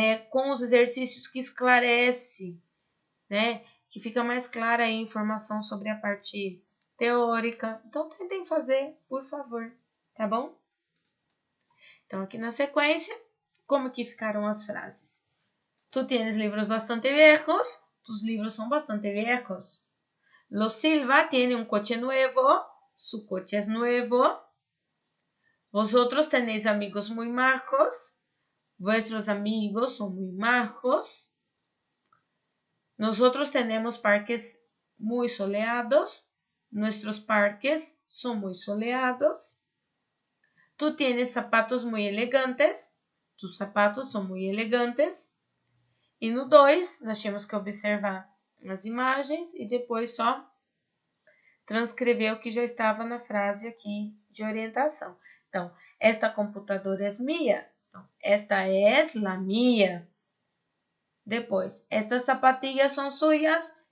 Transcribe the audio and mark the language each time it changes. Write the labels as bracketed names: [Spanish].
[Portuguese] Com os exercícios que esclarece, né? Que fica mais clara a informação sobre a parte teórica. Então, tentem fazer, por favor. Tá bom? Então, aqui na sequência, como que ficaram as frases? [Spanish] Tu tienes libros bastante viejos. Tus libros son bastante viejos. Los Silva tiene un coche nuevo. Su coche es nuevo. Vosotros tenéis amigos muy majos. Vuestros amigos son muy majos. Nosotros tenemos parques muy soleados. Nuestros parques son muy soleados. Tu tienes zapatos muy elegantes. [Portuguese] Tus zapatos são muito elegantes. E no 2, nós tínhamos que observar as imagens e depois só transcrever o que já estava na frase aqui de orientação. Então, esta computadora é minha. Então, esta é la mía. Depois, estas zapatillas são suyas.